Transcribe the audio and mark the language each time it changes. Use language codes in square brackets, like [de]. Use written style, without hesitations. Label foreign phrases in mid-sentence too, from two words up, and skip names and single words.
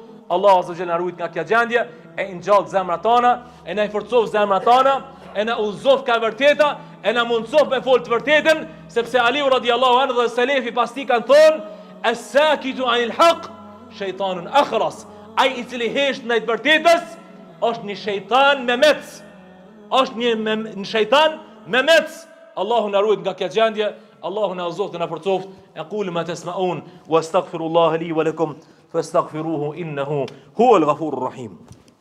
[ar] الله عز وجل [sq] na ruajt nga kjo gjendje, e ngjall zemrat tona, e na forcov zemrat tona, e na udhëzof ka vërteta, e na mundsof me fol të vërtetën, sepse Aliu [ar] رضي الله عنه [sq] dhe selefi pas tij kanë thonë: [ar] "الساكت عن الحق شيطان أخرس." [sq] Ai i cili hesht ndaj të vërtetës është një shejtan me mec. Është një shejtan me mec. Allahu na ruajt nga kjo gjendje. Allahu na udhëzoft dhe na forcoft. [ar] أقول ما تسمعون وأستغفر الله لي ولكم فاستغفروه إنه هو الغفور الرحيم.